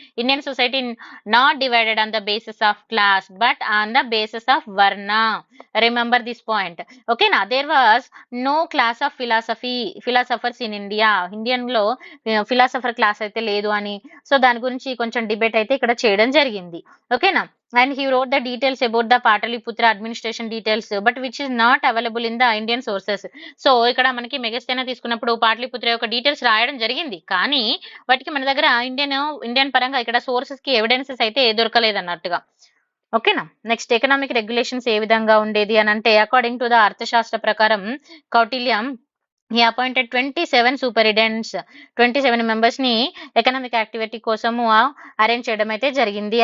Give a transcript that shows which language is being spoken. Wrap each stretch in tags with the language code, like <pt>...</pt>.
<en>Indian society not divided on the basis of class but on the basis of varna. Remember this point. ఓకేనా. There was no class of philosophers in India.</en> <te>Indian లో philosopher class అయితే లేదు అని. So దాని గురించి కొంచెం debate అయితే ఇక్కడ చేయడం జరిగింది. ఓకేనా.</te> <en>And he wrote the details about the Pataliputra administration details but which is not available in the Indian sources.</en> <te>So ఇక్కడ మనకి మెగస్తేనా తీసుకున్నప్పుడు పాటలీపుత్ర యొక్క డీటెయిల్స్ రాయడం జరిగింది, కానీ వాటికి మన దగ్గర ఇండియన్ పరంగా ఇక్కడ సోర్సెస్ కి ఎవిడెన్సెస్ అయితే దొరకలేదు అన్నట్టుగా. ఓకేనా. నెక్స్ట్ ఎకనామిక్ రెగ్యులేషన్స్ ఏ విధంగా ఉండేది అని అంటే అకార్డింగ్ టు ద అర్థశాస్త్ర ప్రకారం కౌటిల్యం</te> <en>he appointed 27 superintendents, 27 members</en> <te>ని ఎకనామిక్ యాక్టివిటీ కోసము అరేంజ్ చేయడం అయితే జరిగింది.</te>